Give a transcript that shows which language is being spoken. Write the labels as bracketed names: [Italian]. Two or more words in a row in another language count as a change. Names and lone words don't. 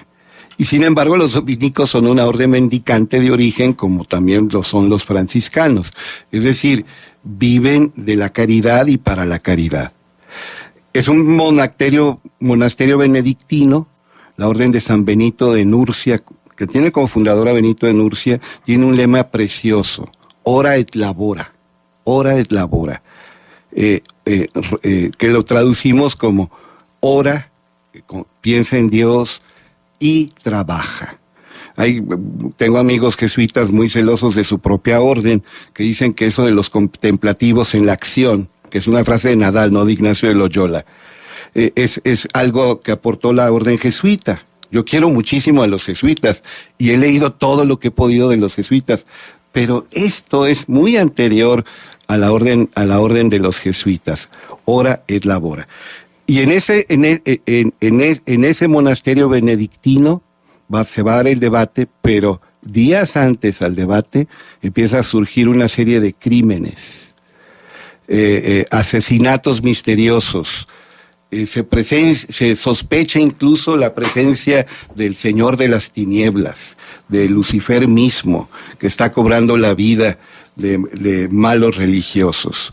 [Spanish] Y sin embargo, los dominicos son una orden mendicante de origen, como también lo son los franciscanos. Es decir, viven de la caridad y para la caridad. Es un monasterio benedictino, la orden de San Benito de Nurcia, que tiene como fundador a Benito de Nursia, tiene un lema precioso: [Latin] ora et labora, ora et labora, [Spanish] que lo traducimos como ora, piensa en Dios y trabaja. Tengo amigos jesuitas muy celosos de su propia orden, que dicen que eso de los contemplativos en la acción, que es una frase de Nadal, no de Ignacio de Loyola, es algo que aportó la orden jesuita. Yo quiero muchísimo a los jesuitas y he leído todo lo que he podido de los jesuitas, pero esto es muy anterior a la orden de los jesuitas. [Latin] Ora et labora. [Spanish] Y en ese monasterio benedictino se va a dar el debate, pero días antes al debate empieza a surgir una serie de crímenes, asesinatos misteriosos. Se sospecha incluso la presencia del Señor de las Tinieblas, de Lucifer mismo, que está cobrando la vida de malos religiosos.